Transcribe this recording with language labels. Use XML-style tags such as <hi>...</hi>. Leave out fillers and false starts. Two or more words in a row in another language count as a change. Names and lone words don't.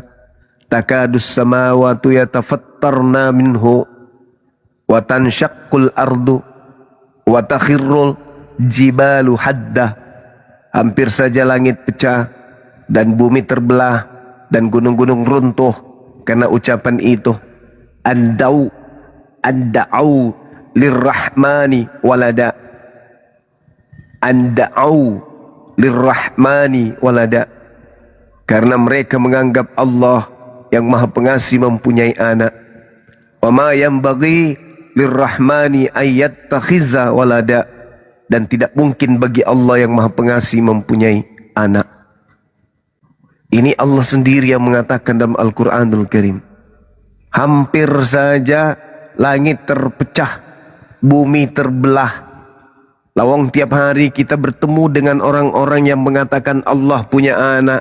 <ar>تكاد السماوات يتفطرن منه وتنشق الأرض وتخر الجبال هدا.</ar> <id>Hampir saja langit pecah dan bumi terbelah dan gunung-gunung runtuh karena ucapan itu.</id> <ar>أن دعوا أن دعوا للرحمن ولدا. أن دعوا للرحمن ولدا.</ar> <id>Karena mereka menganggap Allah yang Maha Pengasih mempunyai anak.</id> <ar>وما ينبغي للرحمن أن يتخذ ولدا.</ar> <id>Dan tidak mungkin bagi Allah yang Maha Pengasih mempunyai anak. Ini Allah sendiri yang mengatakan dalam Al-Quranul Karim. Hampir saja langit terpecah, bumi terbelah. Lawang tiap hari kita bertemu dengan orang-orang yang mengatakan Allah punya anak.</id>